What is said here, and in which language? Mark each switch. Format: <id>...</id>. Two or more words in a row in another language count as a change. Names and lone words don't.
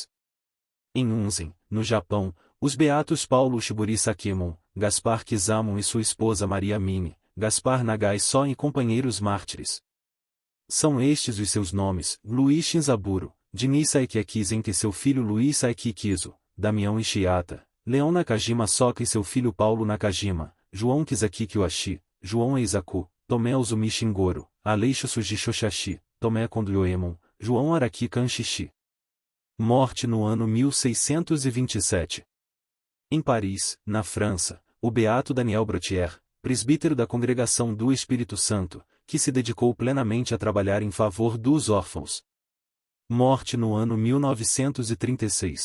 <pt>Em Unzen, no Japão, os beatos Paulo Shiburi Sakemon, Gaspar Kizamon e sua esposa Maria Mimi, Gaspar Nagai Só e companheiros mártires. São estes os seus nomes: Luiz Shinzaburo, Diniz Saiki Akizen e seu filho Luiz Saiki Kizo, Damião Ishiata, Leão Nakajima Soka e seu filho Paulo Nakajima, João Kizaki Kyoshi, João Eizaku, Tomé Uzumi Shingoro, Aleixo Suji Shoshashi, Tomé Kondoyoemon, João Araki Kanshishi. Morte no ano 1627. Em Paris, na França, o beato Daniel Brotier, presbítero da Congregação do Espírito Santo, que se dedicou plenamente a trabalhar em favor dos órfãos. Morte no ano 1936.</pt>